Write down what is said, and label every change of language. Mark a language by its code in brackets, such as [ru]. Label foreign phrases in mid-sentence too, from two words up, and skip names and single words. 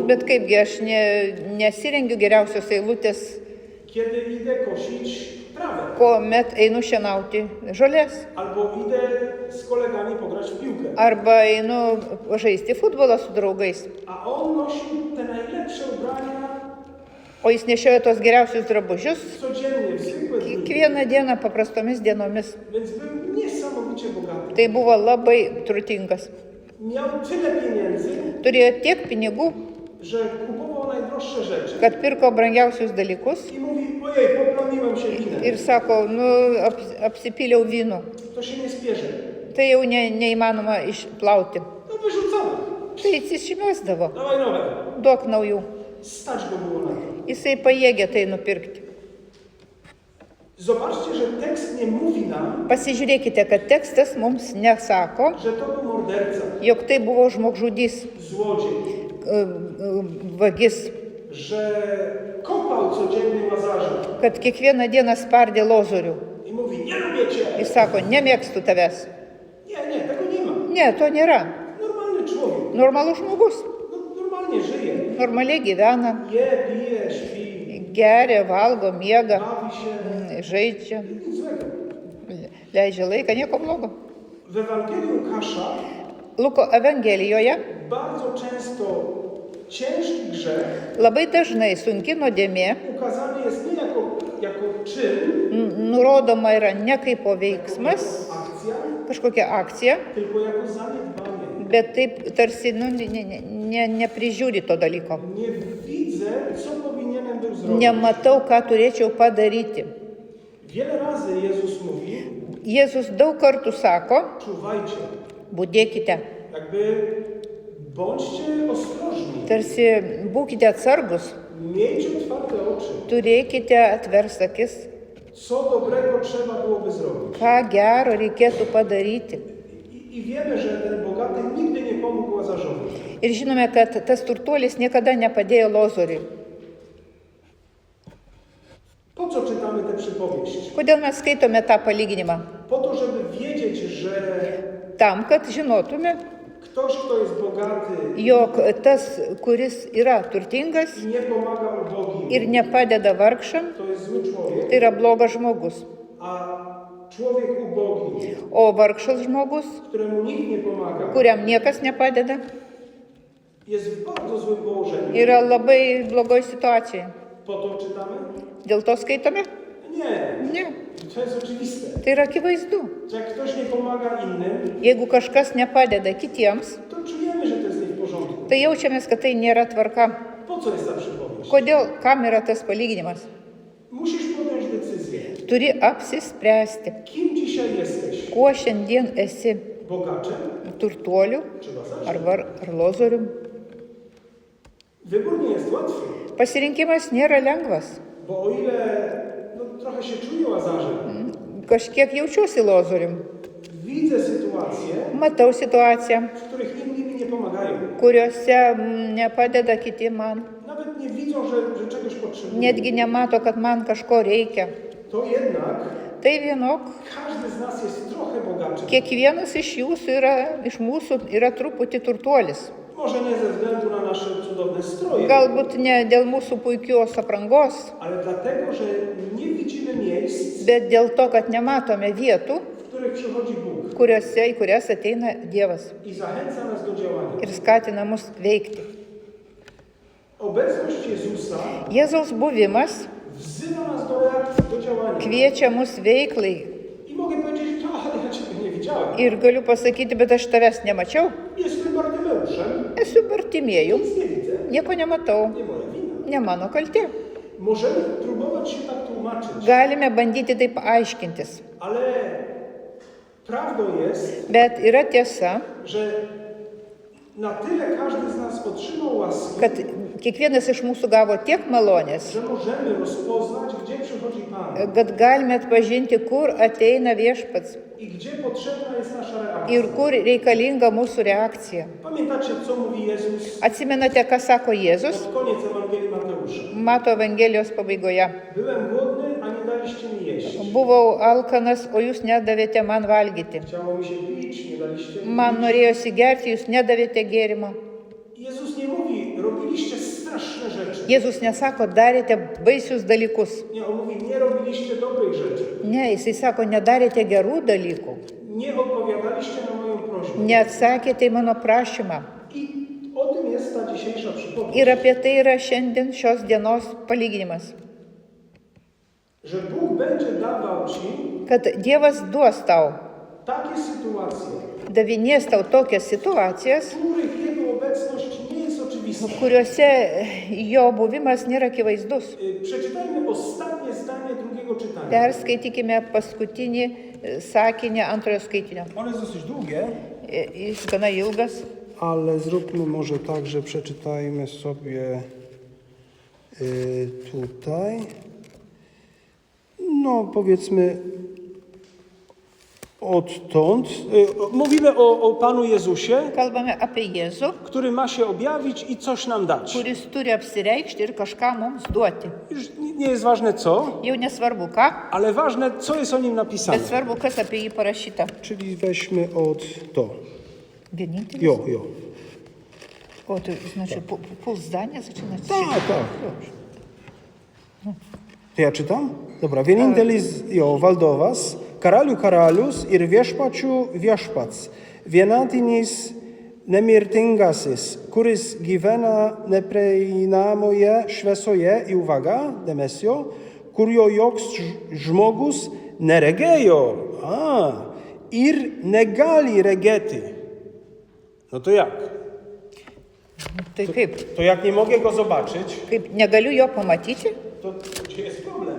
[lt] Bet kaipgi aš nesirengiu geriausios eilutės, [pl] kiedy idę kosić trawę, [lt] kuomet einu šienauti žolės. [pl] albo idę z kolegami pograć w piłkę. [lt] Arba einu žaisti futbolą su draugais. [pl] A on nosił te najlepsze ubrania [lt] O jis nešiojo tos geriausius drabužius [pl] codziennie, w zwykłe dni. [lt] kiekvieną dieną paprastomis dienomis. [pl] Więc był niesamowicie bogaty. [lt] Tai buvo labai turtingas. [pl] Miał tyle pieniędzy, [lt] Turėjo tiek pinigų, [pl] że kupował najdroższe rzeczy [lt] kad pirko brangiausius dalykus [pl] i mówi, ojej, poplamiłem się winem. [lt] ir sako, apsipyliau vynu. [pl] To się nie spiesze. [lt] Tai jau neįmanoma išplauti. [pl] No wyrzucamy. [lt] Tai jis išmesdavo. [pl] Dawaj nowe. [lt] Duok naujų. [pl] Stać go było na to. [lt] Jisai pajėgė tai nupirkti. [pl] Zobaczcie, że tekst nie mówi nam, [lt] Pasižiūrėkite, kad tekstas mums nesako, [pl] że to był morderca, [lt] jog tai buvo žmogžudys, [pl] złodziej, [lt] vagis, [pl] że kopał codziennie Łazarza [lt] kad kiekvieną dieną spardė Lozorių. [pl] i mówi, nie lubię cię. [lt] Jis sako, nemėgstu tavęs. [pl] Nie, tego nie ma. [lt] Ne, to nėra. [pl] Normalny człowiek. [lt] Normalus žmogus. [pl] No, normalnie żyje. [lt] Normaliai gyvena, [pl] Je, pije, śpi, [lt] geria, valgo, miega, [pl] bawi się. [lt] žaidžia, [pl] Nic złego. [lt] leidžia laiką, nieko blogo. [pl] W Ewangelii Łukasza [lt] Luko Evangelijoje [pl] bardzo często ciężki grzech [lt] labai dažnai sunki nuodėmė [pl] ukazany jest nie jako czyn, [lt] nurodoma yra ne kaip po veiksmas, [pl] akcja, [lt] kažkokia akcija, [pl] tylko jako zaniedbanie. [lt] bet taip tarsi neprižiūri to dalyko. [pl] Nie widzę, co powinienem był zrobić. [lt] Nematau, ką turėčiau padaryti. [pl] Wiele razy Jezus mówi, [lt] Jėzus daug kartų sako, [pl] czuwajcie, [lt] budėkite, [pl] jakby bądźcie ostrożni, [lt] tarsi būkite atsargus, [pl] miejcie otwarte oczy, [lt] turėkite atvers akis, [pl] co dobrego trzeba byłoby zrobić. [lt] ką gero reikėtų padaryti. [pl] I wiemy, że ten bogaty nigdy nie pomógł Łazarzowi. [lt] Ir žinome, kad tas turtuolis niekada nepadėjo Lozoriui. [pl] Po co czytamy tę przypowieść? [lt] Kodėl mes skaitome tą palyginimą? [pl] Po to, żeby wiedzieć, że [lt] Tam, kad žinotume, [pl] ktoś, kto jest bogaty [lt] jog tas, kuris yra turtingas [pl] i nie pomaga ubogim, [lt] ir nepadeda vargšam, [pl] to jest zły człowiek, [lt] tai yra blogas žmogus. [pl] a człowiek ubogi, [lt] O vargšas žmogus, [pl] któremu nikt nie pomaga, [lt] kuriam niekas nepadeda, [pl] jest w bardzo złym położeniu. [lt] yra labai blogoj situacijai. [pl] Po to czytamy? [lt] Dėl to skaitome? [pl] Nie. [lt] Ne. [pl] To jest oczywiste. [lt] Tai yra akivaizdu. [pl] Że jak ktoś nie pomaga innym, [lt] Jeigu kažkas nepadeda kitiems, [pl] to czujemy, że to jest nie w porządku. [lt] tai jaučiamės, kad tai nėra tvarka. [pl] Po co jest ta przypowieść? [lt] Kodėl, kam yra tas palyginimas? [pl] Musisz podjąć decyzję. [lt] Turi apsispręsti, [pl] Kim dzisiaj jesteś? [lt] kuo šiandien esi, [pl] Bogaczem [lt] turtuoliu [pl] czy Łazarzem? [lt] ar Lozorium. [pl] Wybór nie jest łatwy, [lt] Pasirinkimas nėra lengvas. [pl] bo o ile trochę się czuję Łazarzem, [lt] Kažkiek jaučiuosi Lozorium. [pl] Widzę sytuacje, [lt] Matau situaciją, [pl] w których inni mi nie pomagają. [lt] kuriuose nepadeda kiti man. [pl] Nawet nie widzą, że czegoś potrzebują. [lt] Netgi nemato, kad man kažko reikia. [pl] To jednak [lt] Tai vienok, [pl] każdy z nas jest trochę bogaczy. [lt] kiekvienas iš mūsų yra truputį turtuolis. [pl] Może nie ze względu na nasze cudowne stroje, [lt] Galbūt ne dėl mūsų puikios aprangos, [pl] ale dlatego, że nie widzimy miejsc, [lt] bet dėl to, kad nematome vietų, [pl] w których przychodzi Bóg [lt] į kurias ateina Dievas [pl] i zachęca nas do działania. [lt] ir skatina mus veikti. [pl] Obecność Jezusa [lt] Jėzaus buvimas [pl] wzywa nas do reakcji, do działania. [lt] kviečia mus veiklai. [pl] I mogę powiedzieć, ale ja Ciebie nie widziałem. [lt] Ir galiu pasakyti, bet aš tavęs nemačiau. [pl] Jestem Bartymeuszem, [lt] Esu Bartimėjų, [pl] nic nie widzę, [lt] nieko nematau, [pl] nie moja wina. [lt] ne mano kaltė. [pl] Możemy próbować się tak tłumaczyć, [lt] Galime bandyti taip aiškintis. [pl] ale prawdą jest, [lt] Bet yra tiesa, [pl] że na tyle każdy z nas otrzymał łaski, [lt] kad kiekvienas iš mūsų gavo tiek malonės, [pl] że możemy rozpoznać, gdzie przychodzi Pan [lt] kad galime atpažinti, kur ateina viešpats [pl] i gdzie potrzebna jest nasza reakcja. [lt] ir kur reikalinga mūsų reakcija. [pl] Pamiętacie, co mówi Jezus [lt] Atsimenate, ką sako Jėzus? [pl] pod koniec Ewangelii Mateusza? [lt] Mato Evangelijos pabaigoje. [pl] Byłem głodny, a nie daliście mi jeść. [lt] Buvau alkanas, o jūs nedavėte man valgyti. [pl] Chciało mi się pić, nie daliście mi [lt] Man [pl] pić. [lt] norėjosi gerti, jūs nedavėte gėrimo. [pl] Jezus nie mówi, robiliście straszne rzeczy. [lt] Jėzus nesako, darėte baisius dalykus. [pl] Nie, on mówi, nie robiliście dobrych rzeczy. [lt] Ne, jisai sako, nedarėte gerų dalykų. [pl] Nie odpowiadaliście na moją prośbę. [lt] Neatsakėte į mano prašymą. [pl] I o tym jest ta dzisiejsza przypowieść. [lt] Ir apie tai yra šiandien šios dienos palyginimas. [pl] Że Bóg będzie dawał ci [lt] Kad Dievas duos tau, [pl] takie sytuacje, [lt] davinės tau tokias situacijas, [pl] w których Jego obecność nie jest oczywista. [lt] kuriuose jo buvimas nėra akivaizdus. [pl] Przeczytajmy ostatnie zdanie drugiego czytania. [lt] Perskaitykime paskutinį sakinį antrojo skaitinio. [pl] One jest dosyć długie, [lt] Jis gana ilgas. [pl] ale zróbmy może tak, że przeczytajmy sobie tutaj. No, powiedzmy odtąd. Mówimy o Panu Jezusie, [lt] Kalbame apie Jėzų, [pl] który ma się objawić i coś nam dać. [lt] kuris turi apsireikšti ir kažką mums duoti. [pl] Już nie jest ważne co, [lt] Jau nesvarbu ką, [pl] ale ważne co jest o nim napisane. [lt] bet svarbu, kas apie jį parašyta. [pl] Czyli weźmy od to. [lt] Vienintelis. Jo, jo. [pl] O, tai znaczy pół zdania zaczynać? Tak, tak. To ja czytam? Dobra. [lt] Vienintelis jo valdovas, karalių karalius ir viešpačių viešpats, vienatinis nemirtingasis, kuris gyvena neprieinamoje šviesoje, [pl] i uwaga, [lt] dėmesio, kurio joks žmogus neregėjo, ir negali regėti. [pl] No to jak? [lt] Tai kaip? [pl] To jak nie mogę go zobaczyć, [lt] Kaip negaliu jo pamatyti? [pl] to gdzie jest problem?